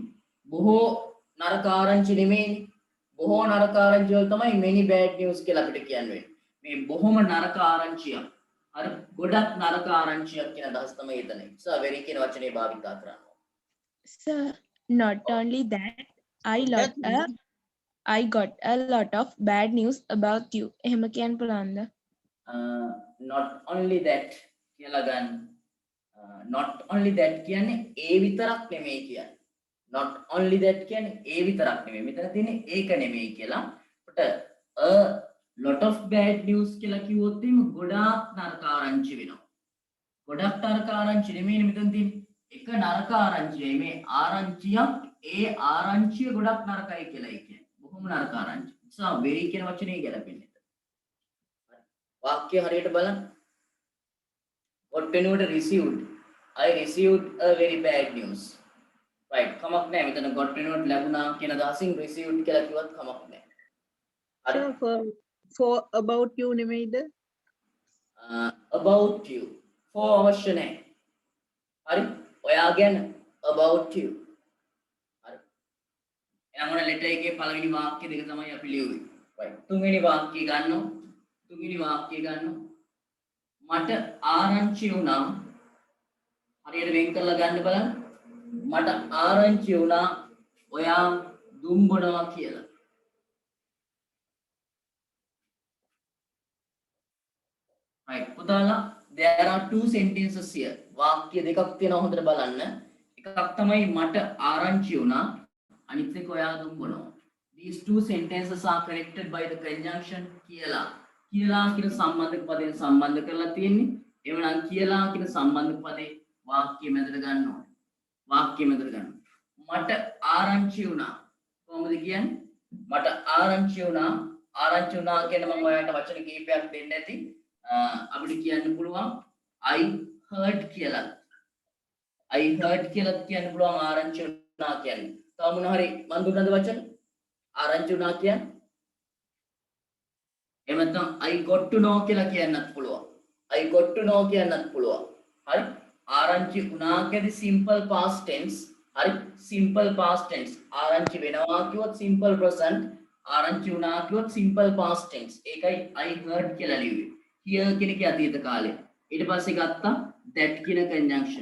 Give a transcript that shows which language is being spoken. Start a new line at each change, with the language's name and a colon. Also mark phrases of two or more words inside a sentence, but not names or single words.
Sinhala: බොහෝ නරක ආරංචි නෙමෙයිනේ. බොහෝ නරක ආරංචි වල තමයි
English: many bad news
Sinhala: කියලා අපිට කියන්නේ. මේ බොහොම නරක ආරංචියක්. හරි ගොඩක් නරක ආරංචියක් කියන අදහස තමයි එතන.
English: so very
Sinhala: කියන වචනේ භාවිතා කරනවා.
English: Sir, not only that, I got a lot of bad news about you.
Sinhala: එහෙම කියන්න පුළුවන්ද?
English: Not only that
Sinhala: කියලා ගන්න.
English: not only that
Sinhala: කියන්නේ ඒ විතරක් නෙමෙයි කියන්නේ.
English: not only that
Sinhala: කියන්නේ ඒ විතරක් නෙමෙයි. මෙතන තියෙන්නේ ඒක නෙමෙයි කියලා.
English: but a lot of bad news
Sinhala: කියලා කිව්වොත් එimhe ගොඩාක් නරක ආරංචි වෙනවා. ගොඩක් නරක ආරංචි නෙමෙයි මෙතන තියෙන්නේ. එක නරක ආරංචියයි මේ ආරංචියක් ඒ ආරංචිය ගොඩක් නරකයි කියලායි කියන්නේ. බොහොම නරක ආරංචි. නිසා very කියන වචනේ ගැලපෙන්නේ. වාක්‍ය හරියට බලන්න.
English: what වෙනුවට received. I received a very bad news.
Sinhala: right කමක් නැහැ මෙතන got වෙනුවට ලැබුණා කියන අදහසින් received කියලා කිව්වත් කමක් නැහැ. හරි.
English: for about you නෙමෙයිද? about you. for
Sinhala: අවශ්‍ය නැහැ. හරි. ඔයා ගැන
English: about you.
Sinhala: හරි. එහෙනම් ඔන්න letter එකේ පළවෙනි වාක්‍ය දෙක තමයි අපි ලියුවේ. right. තුන්වෙනි වාක්‍යය ගන්නවා. මට ආරංචි වුණා හරියට වෙන් කරලා ගන්න බලන්න. මට ආරංචි වුණා ඔයා දුම් බොනවා කියලා.
English: right පුතාලා there are two sentences here.
Sinhala: වාක්‍ය දෙකක් තියෙනවා හොඳට බලන්න. එකක් තමයි මට ආරංචි වුණා අනිත් එක ඔයා දුම් බොනවා.
English: These two sentences are connected by the conjunction කියලා.
Sinhala: කියලා කියන සම්බන්ධක පදයෙන් සම්බන්ධ කරලා තියෙන්නේ. එවනම් කියලා කියන සම්බන්ධක පදේ වාක්‍ය මැදට ගන්න ඕනේ. වාක්‍ය මැදට ගන්න. මට ආරංචි වුණා. කොහොමද කියන්නේ? මට ආරංචි වුණා. ආරංචි වුණා කියන මම ඔයාලට වචන කිහිපයක් දෙන්න ඇති. අපිට කියන්න පුළුවන්
English: I heard
Sinhala: කියලා.
English: I heard
Sinhala: කියලා කියන්න පුළුවන් ආරංචි වුණා කියන්නේ. තව මොන හරි මන් දුන්නද වචන? ආරංචි වුණා කියන්නේ එහෙම නැත්නම්
English: I got to know
Sinhala: කියලා කියන්නත් පුළුවන්.
English: I got to know
Sinhala: කියන්නත් පුළුවන්. හරි. ආරංචි වුණා කියදී
English: simple past tense.
Sinhala: හරි.
English: simple past tense.
Sinhala: ආරංචි වෙනවා කිව්වොත්
English: simple present.
Sinhala: ආරංචි වුණා කිව්වොත්
English: simple past tense.
Sinhala: ඒකයි
English: I heard
Sinhala: කියලා ලියුවේ. here කියන එකේ අතීත කාලය. ඊට පස්සේ ගත්තා that කියන conjunction.